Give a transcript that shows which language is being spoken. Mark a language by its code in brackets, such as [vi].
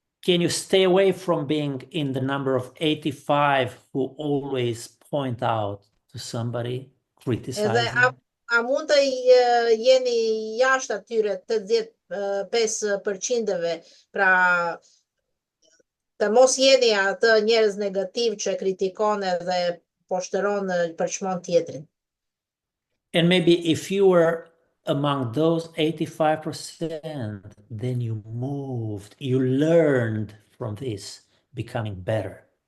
[en] Can you stay away from being in the number of 85 who always point out to somebody, criticizing? [sq] Edhe a mund të jeni jashtë atyre 85%-ve, pra të mos jeni atë njerëz negativ që kritikon edhe poshtëron përçmon tjetrin. [en] And maybe if you were among those 85%, then you moved, you learned from this, becoming better.